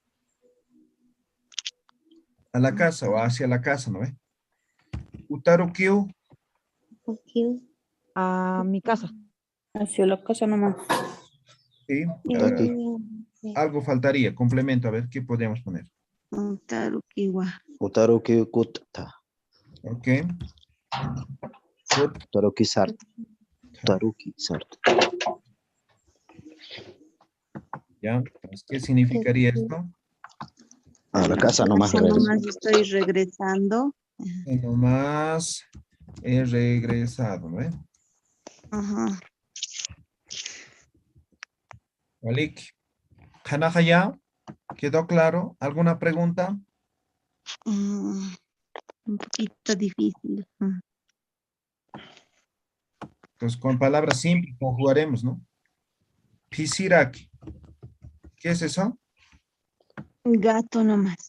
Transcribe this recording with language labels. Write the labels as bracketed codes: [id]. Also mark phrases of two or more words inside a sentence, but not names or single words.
[es] a la casa o hacia la casa, ¿no ve? [ay] Utaru Kyu, [es] A mi casa. Hacia la casa nomás. sí. Está aquí. Algo faltaría, complemento, a ver, ¿qué podríamos poner? [ay] Tarukiwa. Utaruki kutta. [es] Ok. Ut, [ay] Utaruki sart. Utaruki sart. [es] ¿ya? Entonces, ¿qué significaría esto? A la casa nomás Casa regreso. nomás estoy regresando. Que nomás he regresado, ¿no ve? Ajá. [ay] Walik. Hanahaya, [es] ¿quedó claro? ¿Alguna pregunta? Un poquito difícil. Entonces, con palabras simples conjugaremos, ¿no? Pisiraki. ¿Qué es eso? Gato nomás.